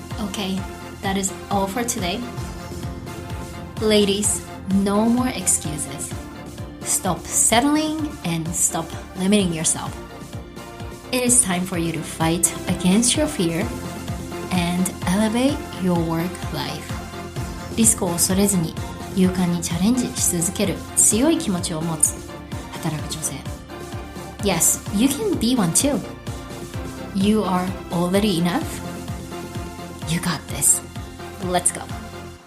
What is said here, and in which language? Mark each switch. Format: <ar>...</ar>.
<en>Okay, that is all for today. Ladies, no more excuses. Stop settling and stop limiting yourself. It is time for you to fight against your fear and elevate your work life.</en> <ja>リスクを恐れずに勇敢にチャレンジし続ける強い気持ちを持つ働く女性。</ja> <en>Yes, you can be one too. You are already enough. You got this. Let's go.</en>